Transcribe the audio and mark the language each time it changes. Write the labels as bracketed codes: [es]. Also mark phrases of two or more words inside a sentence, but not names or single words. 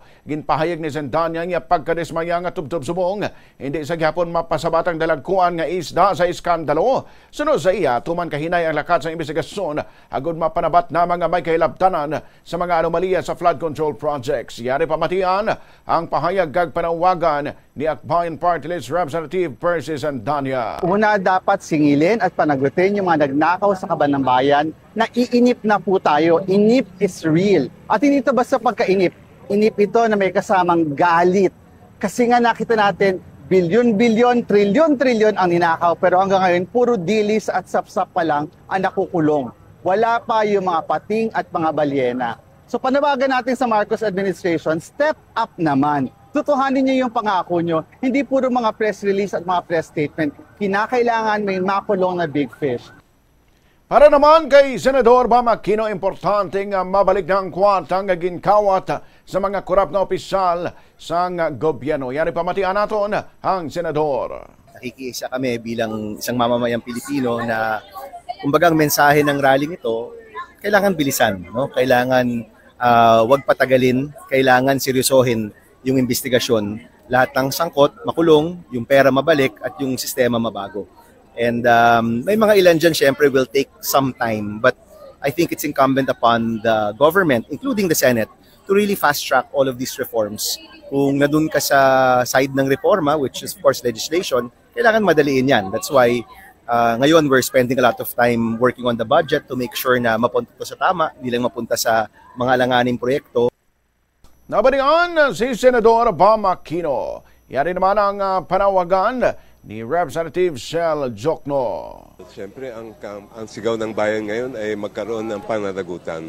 [hil] Ginpahayag ni Sendanya nga pagkadismaya nga tubtob subong hindi sa gihapon mapasabat ang dalagkuan nga isda sa iskandalo. Sunod sa iya tuman kahinay ang lakat sa investigasyon agud mapanabat na mga may kahilabtanan sa mga anomalya sa [en] flood control projects. [hil] Yari pamatian ang pahayag kag panawagan ni Akbayan Party List Representative Percy Sendanya. [tl] Una, dapat singilin at panagutin yung mga nagnakaw sa kaban ng bayan na iinip na po tayo. [en] Inip is real. [tl] At hindi ito basta pagkainip. Inip ito na may kasamang galit. Kasi nga nakita natin, bilyon-bilyon, trilyon-trilyon ang ninakaw. Pero hanggang ngayon, puro dilis at sapsap pa lang ang nakukulong. Wala pa yung mga pating at mga balyena. So panawagan natin sa Marcos administration, [en] step up [tl] naman. Tutuhanin niyo yung pangako niyo. Hindi puro mga [en] press release [tl] at mga [en] press statement. [tl] Kinakailangan may makulong na [en] big fish. [hil] Para naman kay Senador Bam Aquino, importante nga mabalik na ang kwarta nga ginkawat sa mga korap na opisyal sa gobyerno. Yan pamatian naton ang Senador. [tl] Nakikiisa kami bilang isang mamamayang Pilipino na kumbaga ang mensahe ng rally nito, kailangan bilisan, no? Kailangan wag patagalin, kailangan seryosohin yung investigasyon. Lahat ng sangkot, makulong, yung pera mabalik at yung sistema mabago. And may mga ilan dyan, syempre, [en] will take some time. But I think it's incumbent upon the government, including the Senate, to really fast-track all of these reforms. [tl] Kung nadun ka sa side ng reforma, [en] which is of course legislation, [tl] kailangan madaliin yan. [en] That's why ngayon we're spending a lot of time working on the budget to make sure [tl] na mapunta to sa tama, hindi lang mapunta sa mga alanganing proyekto. [hil] Nabalian si Senador Bam Aquino. Yari naman ang panawagan ni Representative Shell Jokno. [tl] Siyempre, ang sigaw ng bayan ngayon ay magkaroon ng pananagutan.